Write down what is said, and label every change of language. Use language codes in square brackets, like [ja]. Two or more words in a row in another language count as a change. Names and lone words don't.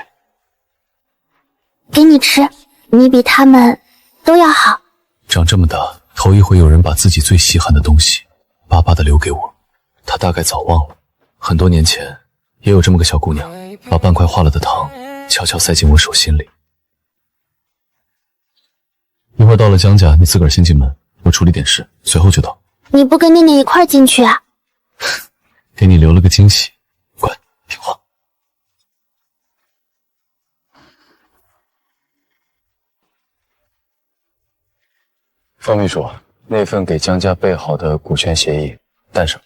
[zh] 給你吃，你比他們都要好。長這麼大，頭一回有人把自己最稀罕的東西巴巴的留給我。他大概早忘了，很多年前也有這麼個小姑娘，把半塊化了的糖悄悄塞進我手心裡。一會兒到了江家，你自個兒先進門，我處理點事，隨後就到。你不跟念念一塊兒進去啊？給你留了個驚喜，乖，聽話。方秘書，那份給江家備好的股權協議帶上。